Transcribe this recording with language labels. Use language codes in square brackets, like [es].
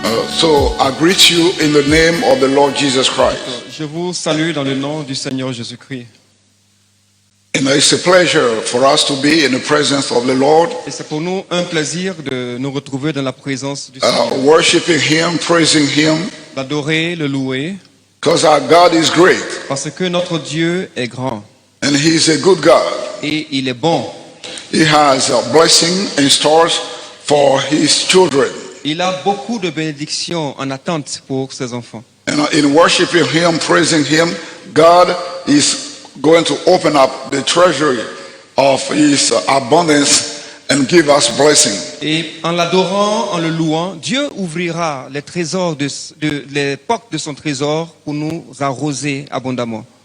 [en] So I greet you in the name of the Lord Jesus Christ. [fr] Je vous salue dans le nom du Seigneur Jésus-Christ. [en] And it's a pleasure for us to be in the presence of the Lord, [fr] Et c'est pour nous un plaisir de nous retrouver dans la présence du Seigneur, [en] worshiping Him, praising Him, [fr] d'adorer, le louer, [en] because our God is great [fr] parce que notre Dieu est grand [en] and He's a good God. [fr] et il est bon. [en] He has a blessing in stores for His children. [fr] Il a beaucoup de bénédictions en attente pour ses enfants. [en] And in worshiping Him, praising Him, God is going to open up the treasury of His abundance and give us blessing. [fr] Et en l'adorant, en le louant, Dieu ouvrira les trésors les portes de son trésor pour nous arroser abondamment.